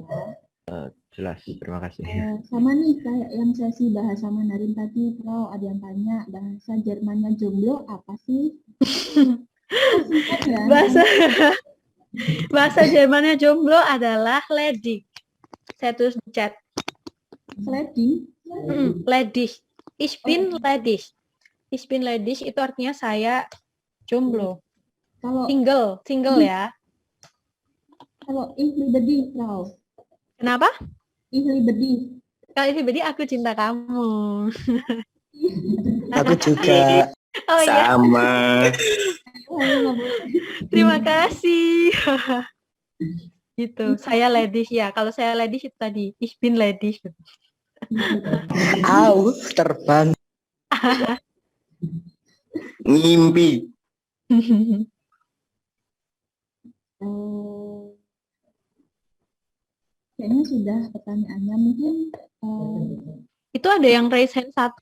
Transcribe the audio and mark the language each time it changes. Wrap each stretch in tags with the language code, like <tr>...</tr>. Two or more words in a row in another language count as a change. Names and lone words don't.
<id>Jelas, terima kasih. Sama nih kayak yang sesi bahasa Mandarin tadi, Prof, ada yang tanya bahasa Jermannya jomblo apa sih? Bahasa Jermannya jomblo adalah ledig. Saya tulis di chat. Ledig?</id> <de>Ledig. Ich bin ledig. Ich bin ledig</de> <id>itu artinya saya jomblo. Kalau single ya.</id> <de>Kalau ich liebe dich,</de> <id>Prof. Kenapa?</id> <de>Ich liebe dich. Kalau ich liebe dich,</de> <id>aku cinta kamu. Aku juga. Oh, sama. Iya. Terima kasih. Gitu. Saya ladies ya. Kalau saya ladies itu tadi,</id> <de>ich bin ladies.</de> <id>Au, terbang. Ngimpi. Kayaknya sudah pertanyaannya mungkin. Itu ada yang</id> <en>raise hand</en> <id>satu.</id>